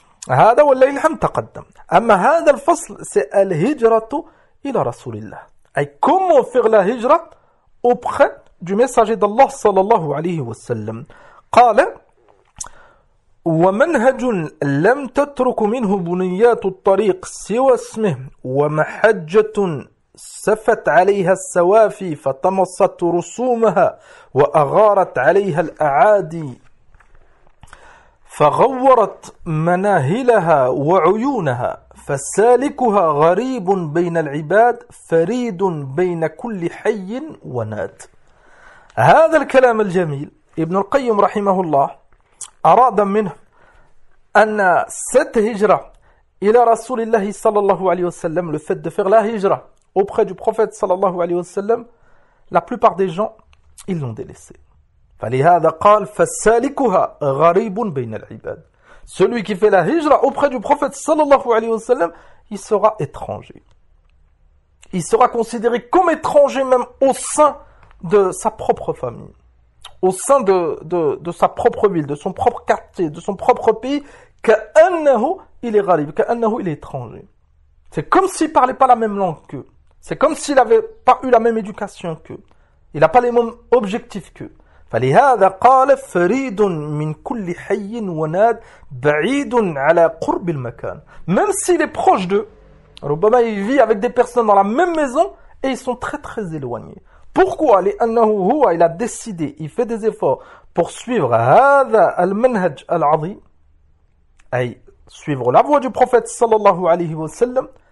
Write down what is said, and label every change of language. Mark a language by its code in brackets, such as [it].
[ar] هذا والليل هم تقدم. أما هذا الفصل c'est الهجرة إلى رسول الله. [fr] Et comment faire la hijra auprès du messager d'Allah sallallahu alayhi wa sallam. [ar] قال: ومنهج لم تترك منه بنيات الطريق سوى اسمه ومحجة سفت عليها السوافي فطمست رسومها وأغارت عليها الأعادي فغورت مناهلها وعيونها فسالكها غريب بين العباد فريد بين كل حي ونات. هذا الكلام الجميل ابن القيم رحمه الله أراد منه أن ست هجرة إلى رسول الله صلى الله عليه وسلم [fr] le fait de faire la hijra auprès du prophète [ar] صلى الله عليه وسلم [fr] la plupart des gens ils l'ont délaissé. [ar] فلهذا قال فسالكها غريب بين العباد. [fr] Celui qui fait la hijra auprès du prophète sallallahu alayhi wa sallam, il sera étranger. Il sera considéré comme étranger même au sein de sa propre famille. Au sein de sa propre ville, de son propre quartier, de son propre pays. Ka'annahu, il est gharib. Ka'annahu, il est étranger. C'est comme s'il ne parlait pas la même langue qu'eux. C'est comme s'il n'avait pas eu la même éducation qu'eux. Il n'a pas les mêmes objectifs qu'eux. [ar] فلهذا قال فريد من كل حي وناد بعيد على قرب المكان. [fr] Même s'il est proche d'eux, ربما il vit avec des personnes dans la même maison et ils sont très très éloignés. Pourquoi ? لأنه هو il a décidé, il fait des efforts pour suivre [ar] هذا المنهج العظيم, [fr] أي suivre la voie du prophète صلى الله عليه وسلم.